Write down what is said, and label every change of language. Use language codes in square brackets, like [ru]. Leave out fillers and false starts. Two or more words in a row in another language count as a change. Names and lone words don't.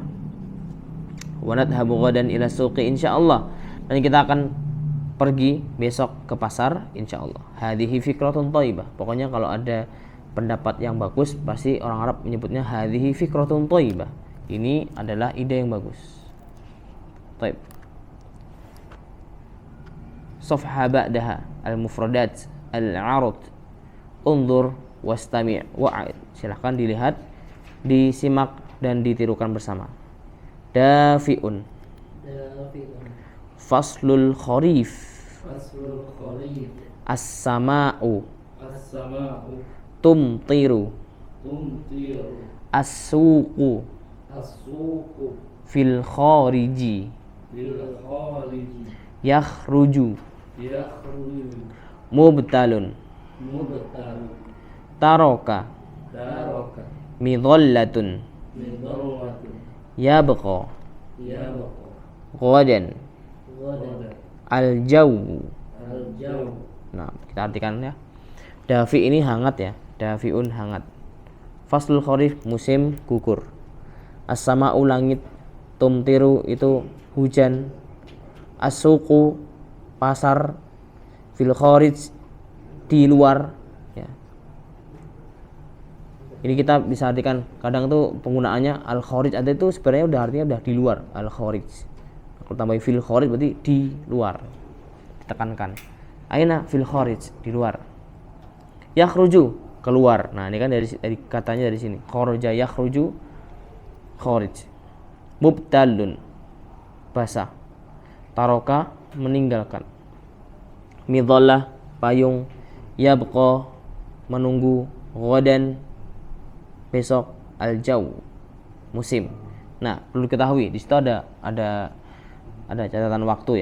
[ar] ونذهب غدا إلى السوق إن شاء الله. [id] Dan kita akan pergi besok ke pasar insyaallah. [ar] هذه فكرة طيبة. [id] Pokoknya kalau ada pendapat yang bagus pasti orang Arab menyebutnya [ar] هذه فكرة طيبة. [id] Ini adalah ide yang bagus. [ar] Thayyib. صفحة بعدها المفردات العرض. انظر واستمع وأعد. Silahkan dilihat, disimak dan ditirukan bersama. دافئ. فصل الخريف. السماء. تمطر. السوق. في الخارج. يخرج. مبتل. ترك. مظلة. يبقى. غدا. Al-jawu. [id] Nah, kita artikan ya. Dafi ini hangat ya. Dafiun hangat. [ar] فصل الخريف [id] musim gugur. As-sama'u langit. Tumtiru itu hujan. As-suqu pasar. [ar] في الخارج [id] di luar ya. Ini kita bisa artikan kadang tuh penggunaannya al-kharij ada itu sebenarnya udah artinya udah di luar al-kharij. Kalau tambahin [ar] في الخارج [id] berarti di luar. Ditekankan. [ar] أين في الخارج [id] di luar. Yakhruju keluar. Nah, ini kan dari katanya dari sini. [ar] خرج يخرج خارج. [id] Mubtalun basah. Taroka meninggalkan. Midhallah payung. Yabqa menunggu. Ghadan besok. Al-jaw musim. Nah, perlu diketahui di situ ada catatan waktu ya.